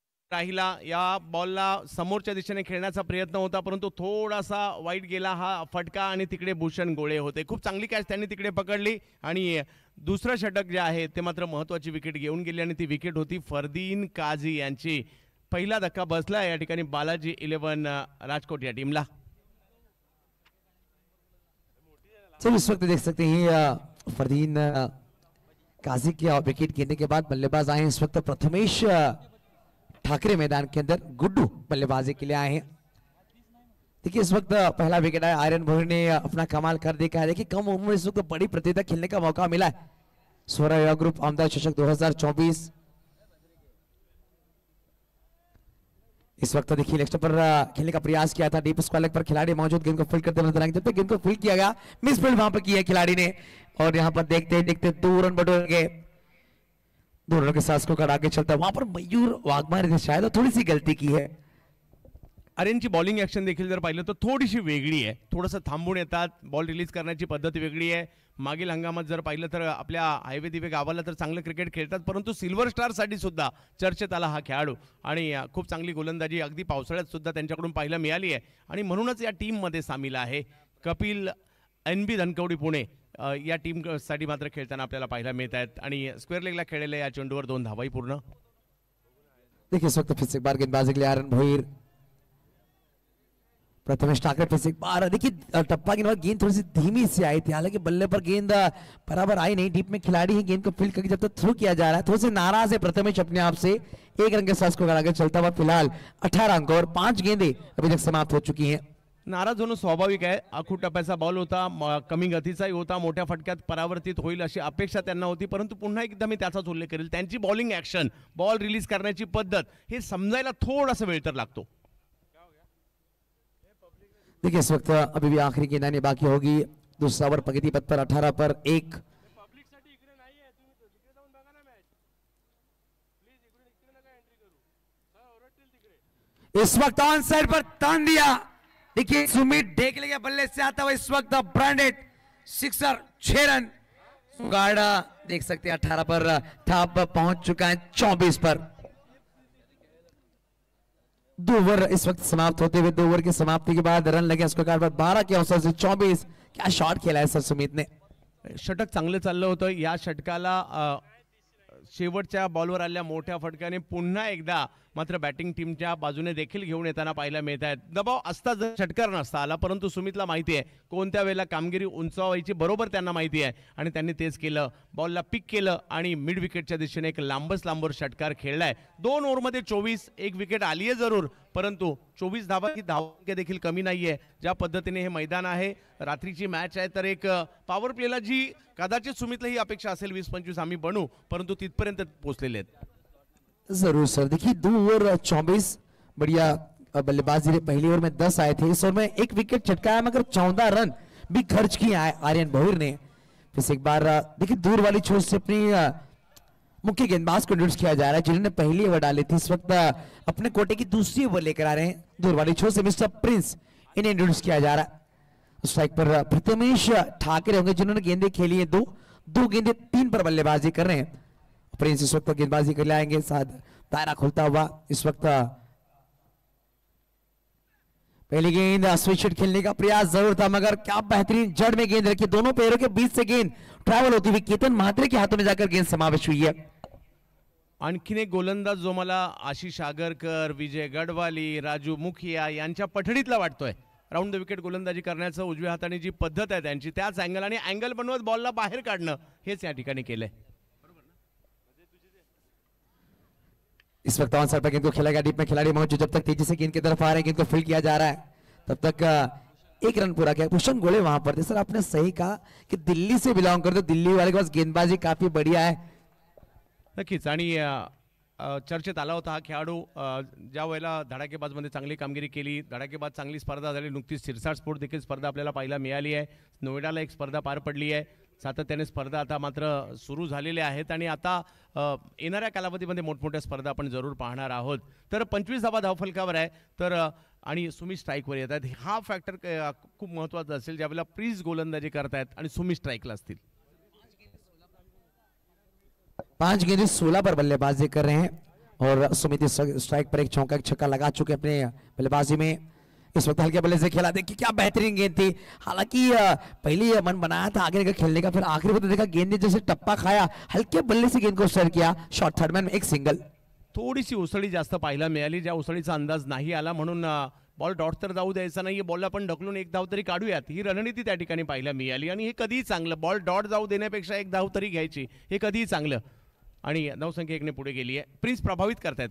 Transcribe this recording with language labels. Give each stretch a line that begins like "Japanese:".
Marathi: राहिला या बॉलला समोरच्या दिशेने खेळण्याचा प्रयत्न होता, परंतु थोडासा वाईट गेला हा फटका आणि तिकडे भूषण गोळे होते. खूप चांगली कॅच त्यांनी तिकडे पकडली आणि दुसरं षटक जे आहे ते मात्र महत्त्वाची विकेट घेऊन गेली आणि ती विकेट होती फरदीन काझी यांची. पहिला धक्का बसला या ठिकाणी बालाजी 11 राजकोट या टीमला.
Hindi: तो इस वक्त देख सकते हैं फरदीन काजी की विकेट गिरने के बाद बल्लेबाज आए इस वक्त प्रथमेश ठाकरे मैदान के अंदर. गुड्डू बल्लेबाजी के लिए आए हैं. देखिए इस वक्त पहला विकेट आया, आर्यन भोर ने अपना कमाल कर दिया है. देखिए कम उम्र में इस वक्त बड़ी प्रतियोगिता खेलने का मौका मिला है. स्वरा युवा ग्रुप आमदार चषक 2024 इस वक्त देखिए लेग पर खेलने का प्रयास किया था. डीप स्क्वायर लेग पर खिलाड़ी मौजूद गेंद को फील्ड करते नजर आएंगे. जब तक गेंद को फील्ड किया गया, मिस फील्ड वहां पर किया खिलाड़ी ने और यहां पर देखते देखते 2 रन बटोर गए. 2 रनों के साथ स्कोर आगे चलता है. वहां पर मयूर वाघमारे ने शायद थोड़ी सी गलती की है.
Marathi: आर्यनची बॉलिंग ऍक्शन देखील जर पाहिलं तर थोडीशी वेगळी आहे. थोडंसं थांबून येतात, बॉल रिलीज करण्याची पद्धत वेगळी आहे. मागील हंगामात जर पाहिलं तर आपल्या हायवे दिवे गावाला तर चांगलं क्रिकेट खेळतात, परंतु सिल्वर स्टार साठी सुद्धा चर्चेत आला हा खेळाडू आणि खूप चांगली गोलंदाजी अगदी पावसाळ्यात सुद्धा त्यांच्याकडून पाहायला मिळाली आहे आणि म्हणूनच या टीम मध्ये सामील आहे. कपिल NB धनकवडी पुणे या टीम साठी मात्र खेळताना आपल्याला पाहायला मिळत आहेत आणि स्क्वेअर लेगला खेळलेल्या या चेंडूवर 2 धावाही पूर्ण.
Hindi: देखिए इस वक्त फिर से एक बार गेंदबाजी के लिए आर्यन भोईर, प्रथमेश ठाकरे फिर से एक बार. देखिए टप्पा गेंद गेंद थोड़ी सी धीमी से आई थी, हालांकि बल्ले पर गेंद बराबर आई नहीं. डीप में खिलाड़ी ही गेंद को फील्ड करके जब तक थ्रू किया जा रहा है, थोड़े से नाराज है प्रथमेश अपने आप से. 1 रन के साथ को आगे चलता हुआ फिलहाल 18 अंक और 5 गेंदें अभी तक समाप्त हो चुकी हैं.
Marathi: नाराज होणं स्वाभाविक आहे. आखूड टप्प्याचा बॉल होता, कमी गतीचाही होता, मोठ्या फटक्यात परावर्तित होईल अशी अपेक्षा त्यांना होती, परंतु पुन्हा एकदा मी त्याचाच उल्लेख करेल. त्यांची बॉलिंग ऍक्शन, बॉल रिलीज करण्याची पद्धत हे समजायला थोडासा वेळ तर लागतो.
Hindi: देखिए इस वक्त अभी भी आखिरी गेंद बाकी होगी. दूसरा ओवर प्रगति पथ पर 18 पर 1. इस वक्त ऑन साइड पर तान दिया. देखिए सुमित डेकले के बल्ले से आता हुआ इस वक्त ब्रांडेड सिक्सर 6 रन. गाड़ा देख सकते हैं 18 पर थाप पहुंच चुका है 24 पर. 2 ओवर इस वक्त समाप्त होते हुए 2 ओवर की समाप्ति के बाद रन लगे उसको कार पर 12 के अवसर से 24. क्या शॉट खेला है सर सुमित ने.
Marathi: षटक चांगलं चाललं होतं. या षटकाला शेवटच्या बॉलवर आलेल्या मोठ्या फटक्याने पुन्हा एकदा मात्र बॅटिंग टीमच्या बाजूने देखील घेऊन येताना पाहायला मिळत आहेत. दबाव असता जर षटकार नसता आला, परंतु सुमितला माहिती आहे कोणत्या वेळेला कामगिरी उंचावायची, बरोबर त्यांना माहिती आहे आणि त्यांनी तेच केलं. बॉलला पिक केलं आणि मिड विकेटच्या दिशेने एक लांबर षटकार खेळलाय. 2 ओव्हरमध्ये 24, 1 विकेट आली आहे जरूर, परंतु 24 धावा ही धावसंख्या देखील कमी नाहीये. ज्या पद्धतीने हे मैदान आहे, रात्रीची मॅच आहे, तर एक पॉवर प्लेला जी कदाचित सुमितला ही अपेक्षा असेल 20-25 आम्ही बनू, परंतु तिथपर्यंत पोहोचलेले आहेत. जरूर सर.
Hindi: देखिए 2 ओवर 24 बढ़िया बल्लेबाजी रही. पहली ओवर में 10 आए थे, इस ओवर में 1 विकेट छटकाया मगर 14 रन भी खर्च किए आर्यन भोईर ने. फिर से एक बार देखिए दूर वाली छोर से अपनी मुख्य गेंदबाज को इंट्रोड्यूस किया जा रहा है जिन्होंने पहली ओवर डाली थी. इस वक्त अपने कोटे की दूसरी ओवर लेकर आ रहे हैं दूर वाली छोर से मिस्टर प्रिंस, इन्हें इंट्रोड्यूस किया जा रहा है. स्ट्राइक पर प्रथमेश ठाकरे होंगे जिन्होंने गेंदें खेली है दो गेंदें 3 पर बल्लेबाजी कर रहे हैं। प्रिंस इस वक्त गेंदबाजी कर ले आएंगे, साथ दायरा खुलता हुआ। इस वक्त पहली गेंद स्विच खेलने का प्रयास जरूर था, मगर क्या बेहतरीन जड़ में गेंद रखी, दोनों पैरों के बीच से गेंद ट्रैवल होती हुई केतन म्हात्रे के हाथों में जाकर गेंद समावेश हुई है।
Marathi: आणखीन एक गोलंदाज जो मला आशिष आगरकर, विजय गडवाली, राजू मुखिया यांच्या पठडीतला वाटतोय। राऊंड द विकेट गोलंदाजी करण्याचं उजव्या हाताने जी पद्धत आहे त्यांची, त्याच अँगल आणि अँगल बनवत बॉलला बाहेर काढणं हेच या ठिकाणी केलंय।
Hindi: इस वक्त ऑन साइड पर गेंद को खेला गया, डीप में खिलाड़ी मौजूद, जब तक तेजी से गेंद की तरफ आ रहे हैं, गेंद को फील्ड किया जा रहा है, तब तक 1 रन पूरा किया। भूषण गोले वहां पर थे। सर आपने सही कहा कि दिल्ली से बिलोंग करते, दिल्ली वाले के पास गेंदबाजी काफी बढ़िया है।
Marathi: नक्कीच, आणि चर्चेत आला होता हा खेळाडू ज्या वेळेला धडाकेबाजमध्ये चांगली कामगिरी केली, धडाकेबाज चांगली स्पर्धा झाली, नुकतीच सिरसाट स्पोर्ट देखील स्पर्धा आपल्याला पाहायला मिळाली आहे, नोएडाला एक स्पर्धा पार पडली आहे, सातत्याने स्पर्धा आता मात्र सुरू झालेल्या आहेत आणि आता येणाऱ्या कालावधीमध्ये मोठमोठ्या स्पर्धा आपण जरूर पाहणार आहोत। तर 25 धावा धावफलकावर आहे, तर आणि सुमित स्ट्राईकवर येत आहेत, हा फॅक्टर खूप महत्त्वाचा असेल ज्यावेळेला प्रिन्स गोलंदाजी करतायत आणि सुमित स्ट्राईकला असतील।
Hindi: 5 गेंदें 16 पर बल्लेबाजी कर रहे हैं और सुमित स्ट्राइक पर एक चौका एक छक्का लगा चुके अपने बल्लेबाजी में। इस वक्त हल्के बल्ले से खेला, देखिए क्या बेहतरीन गेंद थी। हालांकि पहले मन बनाया था आगे खेलने का, फिर आखिरी में तो देखा गेंद ने जैसे टप्पा खाया, हल्के बल्ले से गेंद को स्टर किया, शॉर्ट थर्ड मैन में एक सिंगल।
Marathi: थोडीशी उसळी जास्त पाहायला मिळाली, ज्या उसळीचा अंदाज नाही आला, म्हणून बॉल डॉट तर जाऊ द्यायचा नाहीये, बॉलला पण ढकलून एक धाव तरी काढूयात ही रणनीती त्या ठिकाणी पाहायला मिळाली। आणि हे कधीही चांगलं, बॉल डॉट जाऊ देण्यापेक्षा एक धाव तरी घ्यायची, हे कधीही चांगलं। आणि धावसंख्या 1 ने पुढे गेली आहे, प्रिन्स प्रभावित करतायत।